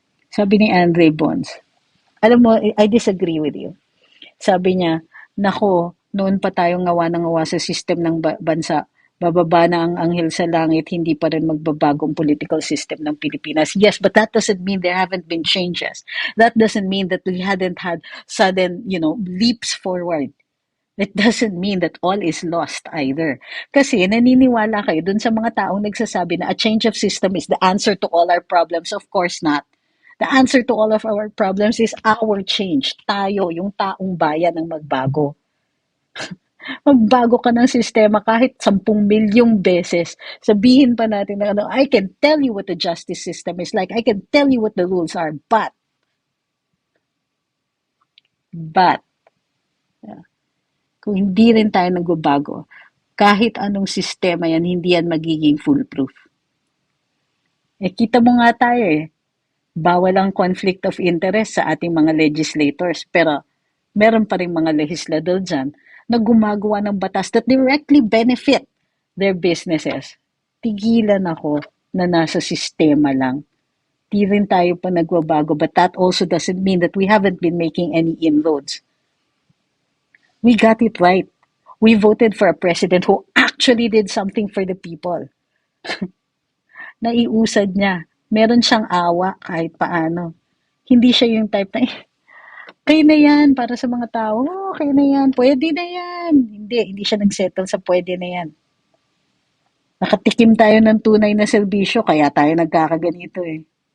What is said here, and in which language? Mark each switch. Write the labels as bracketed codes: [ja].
[tl] Sabi ni Andre Bonds, alam mo, [en] I disagree with you. [tl] Sabi niya, nako, noon pa tayong ngawa ng ngawa sa system ng bansa. Bababa na ang anghel sa langit, hindi pa rin magbabagong political system ng Pilipinas. [en] Yes, but that doesn't mean there haven't been changes. That doesn't mean that we hadn't had sudden, leaps forward. It doesn't mean that all is lost either. [tl] Kasi naniniwala kayo dun sa mga taong nagsasabi na [en] a change of system is the answer to all our problems. Of course not. The answer to all of our problems is our change. [tl] Tayo, yung taong bayan ang magbago. Magbago ka ng sistema kahit 10 milyong beses. Sabihin pa natin na [en] I can tell you what the justice system is like. I can tell you what the rules are. [tl] But, kung hindi rin tayo nagbabago, kahit anong sistema yan, hindi yan magiging foolproof. Kita mo nga tayo bawal ang conflict of interest sa ating mga legislators, pero meron pa rin mga legislador dyan na gumagawa ng batas that directly benefit their businesses. Tigilan ako na nasa sistema lang. Di rin tayo pa nagbabago, [en] but that also doesn't mean that we haven't been making any inroads. We got it right. We voted for a president who actually did something for the people. [tl] Naiusad niya. Meron siyang awa kahit paano. Hindi siya yung type na, kaya na yan para sa mga tao. Oh, kaya na yan. Pwede na yan. Hindi siya nagsettle sa pwede na yan. Nakatikim tayo ng tunay na serbisyo, kaya tayo nagkakaganito eh.